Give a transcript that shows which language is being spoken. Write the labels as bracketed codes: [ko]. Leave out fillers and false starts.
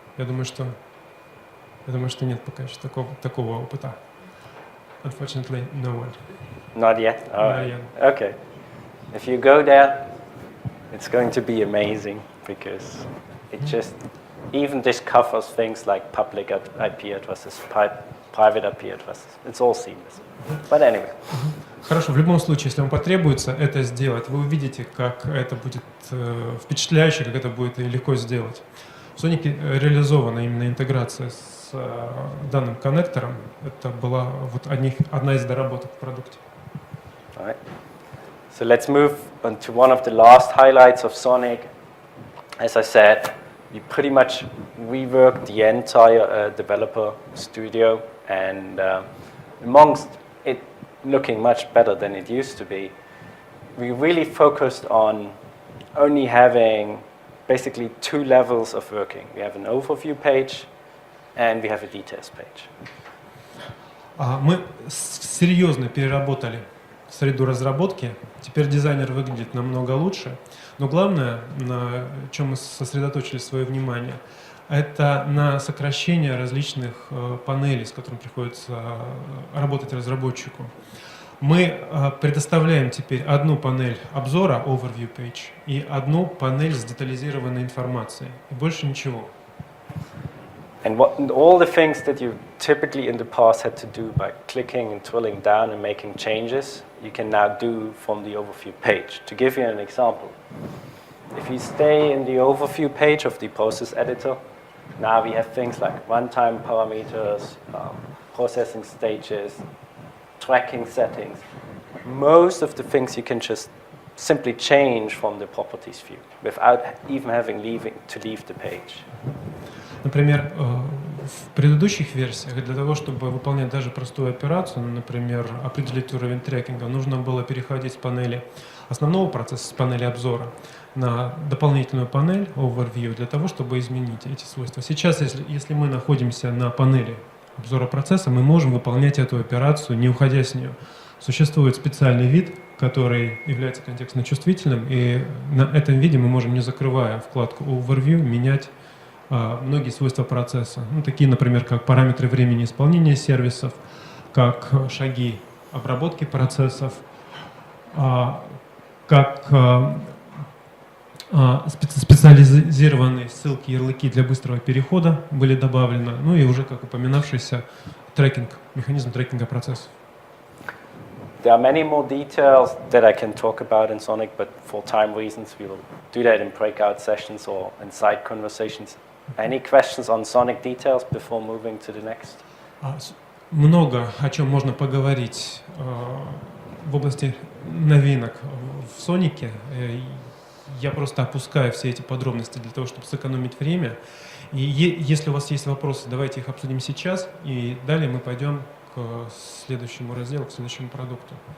[ru] Я думаю, что нет пока еще такого опыта. [en] Unfortunately, no one. Not yet? Not yet. Okay. If you go there, it's going to be amazing because it just even this covers things like public IP addresses, private IP addresses. It's all seamless. But anyway. [ru] Хорошо, в любом случае, если вам потребуется это сделать, вы увидите, как это будет впечатляюще, как это будет легко сделать. В Sonic реализована именно интеграция с данным коннектором. Это была вот одна из доработок в продукте. [en] All right. So let's move on to one of the last highlights of Sonic. As I said, we pretty much reworked the entire developer studio, and amongst it looking much better than it used to be, we really focused on only having basically two levels of working. We have an overview page and we have a details page. [ru] Мы серьезно переработали среду разработки. Теперь дизайнер выглядит намного лучше. Но главное, на чем мы сосредоточили свое внимание, это на сокращение различных панелей, с которыми приходится работать разработчику. Мы предоставляем теперь одну панель обзора, [en] overview page, [ru] и одну панель с детализированной информацией. И больше ничего. [en] And all the things that you typically in the past had to do by clicking and drilling down and making changes, you can now do from the overview page. To give you an example, if you stay in the overview page of the process editor, now we have things like runtime parameters, processing stages, tracking settings. Most of the things you can just simply change from the properties view without even having to leave the page. [ru] Например, в предыдущих версиях для того, чтобы выполнять даже простую операцию, например, определить уровень трекинга, нужно было переходить с панели основного процесса, с панели обзора, на дополнительную панель Overview для того, чтобы изменить эти свойства. Сейчас, если мы находимся на панели обзора процесса, мы можем выполнять эту операцию, не уходя с нее. Существует специальный вид, который является контекстно чувствительным, и на этом виде мы можем, не закрывая вкладку Overview, менять многие свойства процесса. Ну, такие, например, как параметры времени исполнения сервисов, как шаги обработки процессов, как Специализированные ссылки, ярлыки для быстрого перехода были добавлены, ну и уже, как упоминавшийся, трекинг, механизм трекинга процессов. [en] There are many more details that I can talk about in Sonic, but for time reasons, we will do that in breakout sessions or in side conversations. Any questions on Sonic details before moving to the next? [ru] Много о чем можно поговорить в области новинок в Сонике. Я просто опускаю все эти подробности для того, чтобы сэкономить время. И если у вас есть вопросы, давайте их обсудим сейчас, и далее мы пойдем к следующему разделу, к следующему продукту.